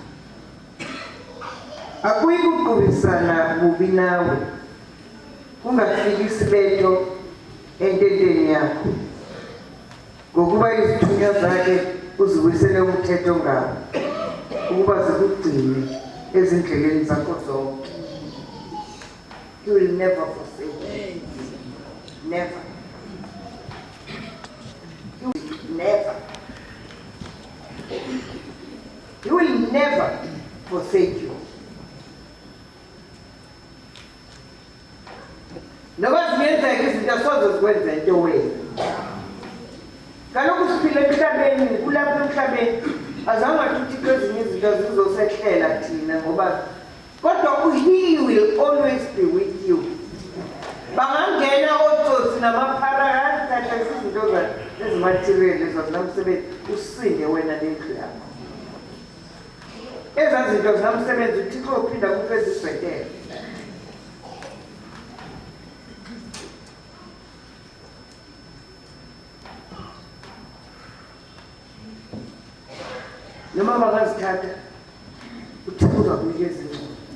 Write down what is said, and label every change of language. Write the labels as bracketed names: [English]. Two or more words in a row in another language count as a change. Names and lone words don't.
[Xhosa] Akuyi kuqubisana bubi nawe. Kungafiki isibetho ententeni yakho. Ngokuba izithunywa zakhe uziwisele umthetho ngawo. Ukuba zikugcine ezindleleni zakho zonke. [English] He will never forsake you. Never. He will never. He will never forsake you. [Xhosa] Noma ziyenzeka izinto asoze zikwenze into wena. Kaloku siphila emhlabeni, kulapha emhlabeni azange uThixo ezinye izinto zizosehlela thina ngoba kodwa [English] he will always be with you. [Xhosa] Bangangena otsotsi namaphara thatha izinto ezimaterial ezinamsebenzi usinde wena nendlu yakho. Ezaa zinto zinamsebenzi uThixo uphinda kuphe izibhetele. Noma bangazithatha uThixo uzakunikeza ingcono.